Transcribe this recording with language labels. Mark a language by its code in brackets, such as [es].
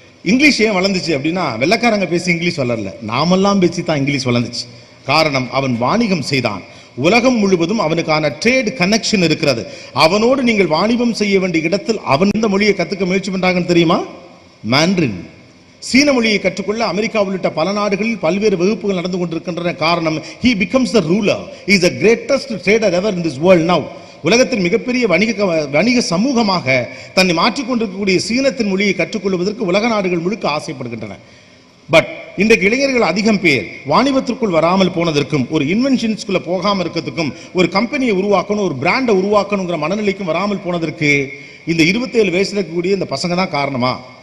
[ta] English ஏன் வளர்ந்துச்சு அப்படின்னா வெள்ளக்காரங்க பேசி இங்கிலீஷ் வளரல, நாமெல்லாம் பேசி தான் இங்கிலீஷ் வளர்ந்துச்சு. காரணம், அவன் வாணிகம் செய்தான். உலகம் முழுவதும் அவனுக்கான ட்ரேட் கனெக்ஷன் இருக்கிறது. அவனோடு நீங்கள் வாணிபம் செய்ய வேண்டிய இடத்தில் அவன் இந்த மொழியை கத்துக்க முயற்சி பண்றாங்கன்னு தெரியுமா? மாண்ட்ரின். சீன மொழியை கற்றுக்கொள்ள அமெரிக்கா உள்ளிட்ட பல நாடுகளில் பல்வேறு வகுப்புகள் நடந்து கொண்டிருக்கின்றன. [en] காரணம், he becomes the ruler, he is the greatest trader ever in this world now. [ta] உலகத்தின் மிகப்பெரிய வணிக சமூகமாக தன்னை மாற்றிக்கொண்டிருக்கக்கூடிய சீனத்தின் மொழியை கற்றுக்கொள்வதற்கு உலக நாடுகள் முழுக்க ஆசைப்படுகின்றன. பட் இன்றைக்கு இளைஞர்கள் அதிகம் பேர் வாணிபத்திற்குள் வராமல் போனதற்கும், ஒரு இன்வென்ஷன்ஸ்குள்ள போகாமல் இருக்கிறதுக்கும், ஒரு கம்பெனியை உருவாக்கணும், ஒரு பிராண்டை உருவாக்கணுங்கிற மனநிலைக்கும் வராமல் போனதற்கு இந்த 27 வயசுல இருக்கக்கூடிய இந்த பசங்க தான் காரணமா?